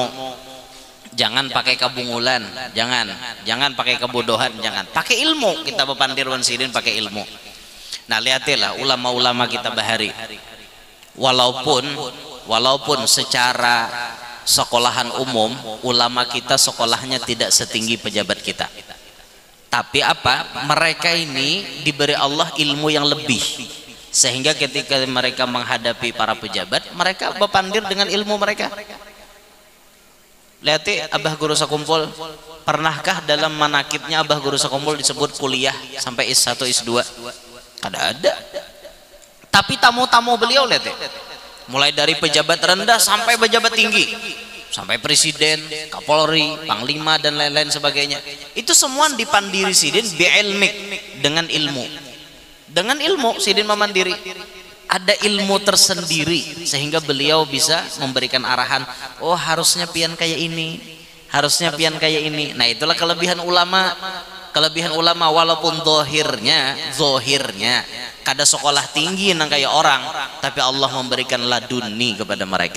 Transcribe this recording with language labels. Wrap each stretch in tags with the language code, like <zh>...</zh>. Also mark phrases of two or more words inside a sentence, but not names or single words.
<id>Jangan pakai kebungulan, jangan pakai kebodohan, jangan.</id> <bjn>Pakai ilmu, kita berpandir wan sidin pakai ilmu. Nah, lihatlah ulama-ulama kita bahari.</bjn> <id>Walaupun secara sekolahan umum, ulama kita sekolahnya tidak setinggi pejabat kita. Tapi apa? Mereka ini diberi Allah ilmu yang lebih, sehingga ketika mereka menghadapi para pejabat, mereka berpandir dengan ilmu mereka. Lihat Abah Guru Sakumpul, pernahkah dalam manakibnya Abah Guru Sakumpul disebut kuliah sampai S1 S2? Ada. Tapi tamu-tamu beliau lihat, mulai dari pejabat rendah sampai pejabat tinggi, sampai presiden, kapolri, panglima dan lain-lain sebagainya, itu semua</id> <bjn>dipandiri sidin bi'ilmik,</bjn> <id>dengan ilmu. Dengan ilmu sidin memandiri, ada ilmu tersendiri sehingga beliau bisa memberikan arahan,</id> <bjn>oh harusnya pian kayak ini, harusnya pian kayak ini.</bjn> <id>Nah itulah kelebihan ulama. Kelebihan ulama, walaupun zohirnya</id> <bjn>kada sekolah tinggi nang kayak orang,</bjn> <id>tapi Allah memberikan laduni kepada mereka.</id>